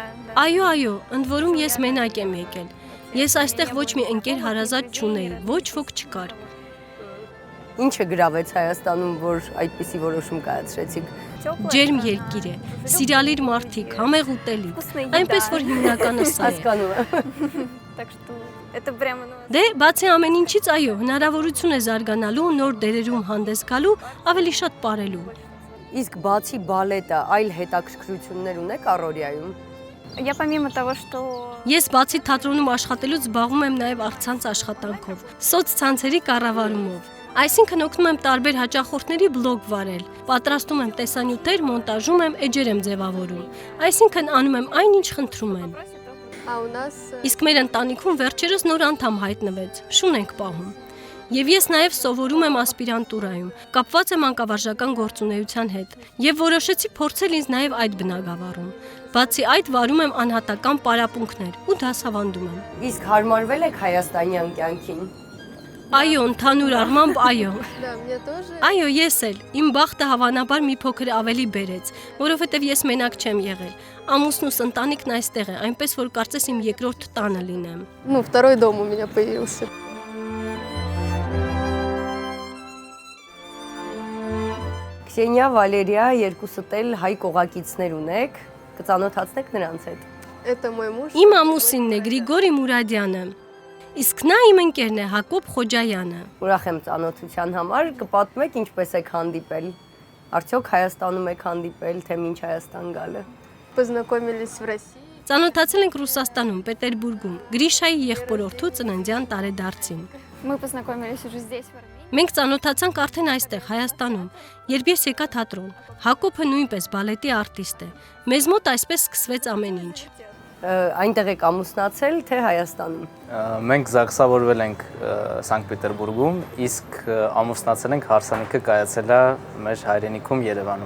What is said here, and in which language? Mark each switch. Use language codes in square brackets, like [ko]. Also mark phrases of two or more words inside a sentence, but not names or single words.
[hy] Այո, ընդ որում ես մենակ եմ եկել։ Ես այստեղ ոչ մի ընկեր հարազատ չունեի, ոչ ոք չկար։ Ինչը գրավեց Հայաստանում, որ այդպիսի որոշում կայացրեցիք։ Ջերմ երկիր է, սիրալիր մարդիկ, համեղ ուտելիք, այնպես որ հիմնականը սա է։ Հասկանում եմ։ [ru] Так что это прямо [hy] Դե, բացի ամեն ինչից, այո, հնարավորություն է զարգանալու, նոր դերերում հանդես գալու, ավելի շատ ապրելու։ Իսկ բացի բալետը, այլ հետաքրքրություններ ունեք առօրյայում։ [ru] Я помимо того, что [hy] Ես բացի թատրոնում աշխատելուց զբաղվում եմ նաև առցանց աշխատանքով, սոցցանցերի կառավարումով։ Այսինքն օգնում եմ տարբեր հաճախորդների բլոգ վարել, պատրաստում եմ տեսանյութեր, մոնտաժում եմ, էջեր եմ ձևավորում։ Այսինքն անում եմ այն, ինչ խնդրում են։ [ru] А у нас [hy] Իսկ մեր ընտանիքում վերջերս նոր անդամ հայտնվեց, շուն ենք պահում։ Եվ ես նաև սովորում եմ ասպիրանտուրայում, կապված եմ անկավարժական գործունեության հետ, եւ որոշեցի փորձել ինձ նաև այդ բնագավառում։ Բացի այդ վարում եմ անհատական պարապմունքներ ու դասավանդում եմ։ Իսկ հարմարվել եք հայաստանյան կյանքին։ Այո, ընդհանուր առմամբ այո։ [ru] да, мне тоже. [hy] Այո, ես էլ։ Իմ բախտը հավանաբար մի փոքր ավելի բերեց, որովհետև ես մենակ չեմ եղել։ Ամուսնուս ընտանիքն այստեղ է, այնպես որ կարծես իմ երկրորդ տանը լինեմ։ [ru] Ну, второй дом у меня появился. [hy] Քսենիա, Վալերիա, երկուսդ էլ հայ կողակիցներ ունեք, կծանոթացնեք նրանց հետ։ [ru] Это мой муж. [hy] Իմ ամուսինն է Գրիգորի Մուրադյանը։ Իսկ նա իմ ընկերն է Հակոբ Խոջայանը։ Ուրախ եմ ծանոթության համար, կպատմեք ինչպես եք հանդիպել։ Արդյոք Հայաստանում եք հանդիպել, թե մինչ Հայաստան գալը։ [ru] Познакомились в России. [hy] Ծանոթացել ենք Ռուսաստանում, Պետերբուրգում, Գրիշայի եղբորորդու ծննդյան տարեդարձին։ [ru] мы познакомились уже здесь, в Армении. [hy] Մենք ծանոթացանք արդեն այստեղ Հայաստանում, երբ ես եկա թատրոն։ Հակոբը նույնպես բալետի արտիստ է։ Մեզ մոտ այսպես սկսվեց ամեն ինչ։ Այնտեղ եք ամուսնացել, թե Հայաստանում։ Մենք զարգացավորվել ենք Սանկտ Պետերբուրգում, իսկ ամուսնացել ենք հարսանիքը կայացել է մեր հայրենիքում Երևանում։